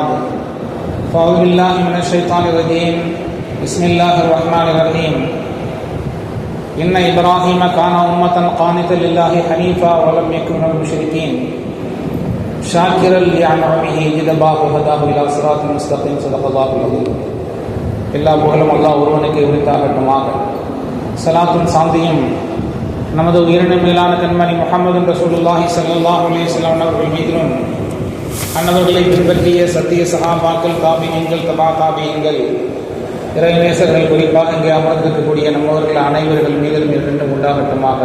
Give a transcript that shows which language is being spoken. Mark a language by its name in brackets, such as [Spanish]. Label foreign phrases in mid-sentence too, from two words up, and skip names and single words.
[Arabic] فأعوذ بالله من الشيطان الرجيم. بسم الله الرحمن الرحيم. إن إبراهيم كان أمة قانتا لله حنيفا ولم يكن من المشركين شاكرا لأنعمه اجتباه وهداه إلى صراط مستقيم. صدق الله العظيم. [Tamil] எல்லா புகழும் அல்லாஹ் ஒருவனுக்கு உரித்தாகட்டுமாக. ஸலாத்தும் சாந்தியும் நமது உயிரினும் மேலான கண்மணி முஹம்மது [Arabic] رسول الله صلى الله عليه وسلم [Tamil] அவர்கள் மீதிலும் அன்னவர்களை பின்பற்றிய சத்திய சஹாபாக்கள், தாபிஈன்கள், தபா தாபிஈன்கள், இறைநேசர்கள், குறிப்பாக இங்கே அமர்ந்திருக்கக்கூடிய நம்மவர்கள் அனைவர்கள் மீதிலும் இரண்டும் உண்டாகட்டுமாக.